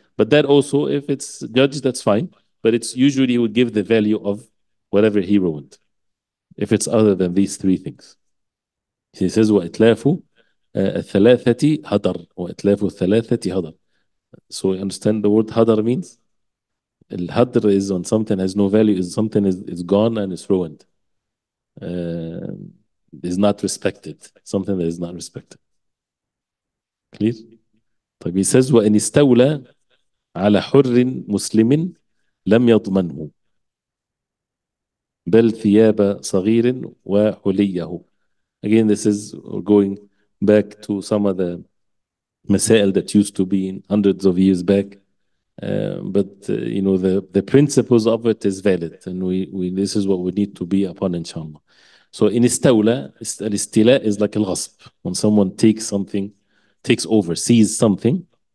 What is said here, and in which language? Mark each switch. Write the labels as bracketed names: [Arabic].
[English] But that also, if it's judged, that's fine. But it's usually would give the value of whatever he ruined, if it's other than these three things. [Arabic] He says, وَإِتْلَافُ الثَّلَاثَةِ هَدَرْ وَإِتْلَافُ الثَّلَاثَةِ هَدَرْ. [English] So you understand the word hadar means? Al-hadr is when something has no value, is something is gone and is ruined. Uh, is not respected. Something that is not respected. Clear? [Arabic] طيب [English] he says [Arabic] وإن استولى على حر مسلم لم يضمنه بل ثياب صغير وحليه. [English] Again, this is going back to some of the masail that used to be in hundreds of years back. But the principles of it is valid, and we this is what we need to be upon, inshallah. So in istawla, al-istila is like al-ghasb, when someone takes something, takes over, sees something.